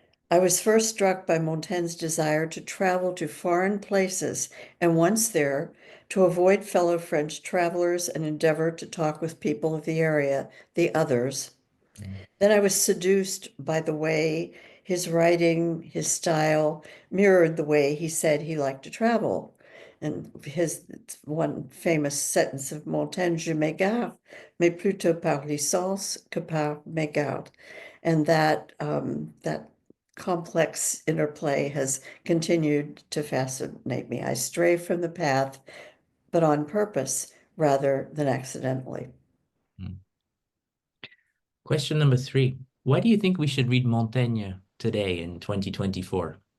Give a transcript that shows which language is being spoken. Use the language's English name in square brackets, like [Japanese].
[English] I was first struck by Montaigne's desire to travel to foreign places, and once there, to avoid fellow French travelers and endeavor to talk with people of the area, the others. Then I was seduced by the way his writing, his style mirrored the way he said he liked to travel. And his one famous sentence of Montaigne, [French] Je m'égare, mais plutôt par licence que par mégarde. [English] And that complex interplay has continued to fascinate me. I stray from the path, but on purpose rather than accidentally. Mm. Question number 3. Why do you think we should read Montaigne today in 2024?